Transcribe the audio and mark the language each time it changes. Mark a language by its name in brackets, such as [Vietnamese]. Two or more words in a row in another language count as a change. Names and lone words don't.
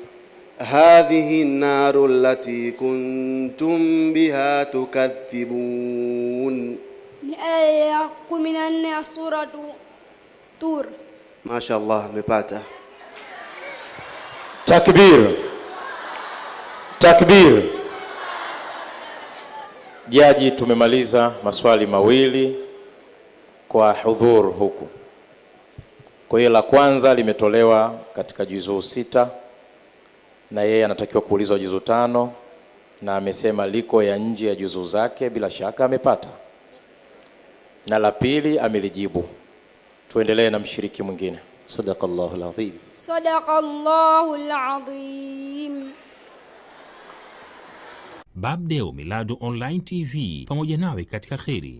[Arabic] هذه النار التي كنتم بها تكذبون. آية 14 سورة طور. ما شاء الله, مepata. تكبير تكبير. [Swahili] Jaji, tumemaliza maswali mawili kwa hudhur huku. Kwa hiyo la kwanza limetolewa katika juzuu 6 na yeye anatakiwa kuulizwa juzuu 5 na amesema liko ya nje ya juzuu zake, bila shaka amepata. Na la pili amelijibu. Tuendelee na mshiriki mwingine. [Arabic] صدق الله العظيم. صدق الله العظيم. [Swahili] Babdeo Miladu Online TV, pamoja nawe katika kheri.